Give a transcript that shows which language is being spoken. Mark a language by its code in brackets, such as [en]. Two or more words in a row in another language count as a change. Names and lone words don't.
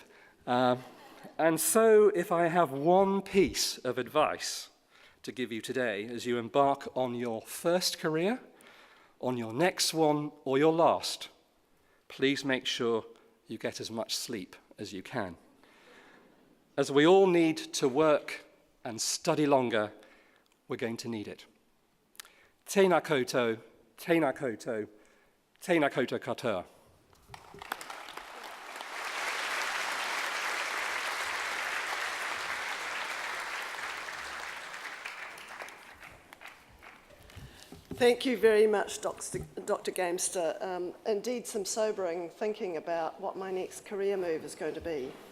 [en] And so if I have one piece of advice to give you today as you embark on your first career, on your next one, or your last, please make sure you get as much sleep as you can. As we all need to work and study longer, we're going to need it. [mi] Tēnā koutou, tēnā koutou, tēnā koutou katoa. [en] Thank you very much, Dr. Gamester. Indeed, some sobering thinking about what my next career move is going to be.